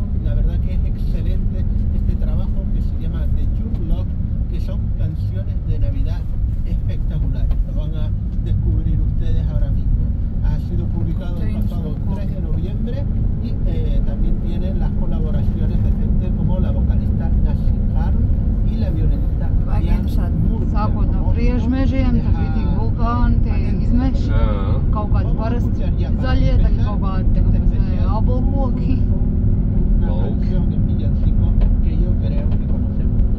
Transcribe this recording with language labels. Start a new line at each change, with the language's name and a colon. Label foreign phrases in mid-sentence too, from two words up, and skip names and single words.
Spanish: La verdad que es excelente este trabajo que se llama The June Log, que son canciones de Navidad espectaculares. Lo van a descubrir ustedes ahora mismo. Ha sido publicado el pasado 3 de noviembre y también tiene las colaboraciones de gente como la vocalista Nassim Harm y la violinista Diane Moore.
Latvian: Sākot no priežmežiem, tad bija tik vulkāni, tie izmeši, kaut kādi parasti zaļie, tagad kaut kādi apelkoki.
Spanish: Una canción en villancico que yo creo que conocemos todos.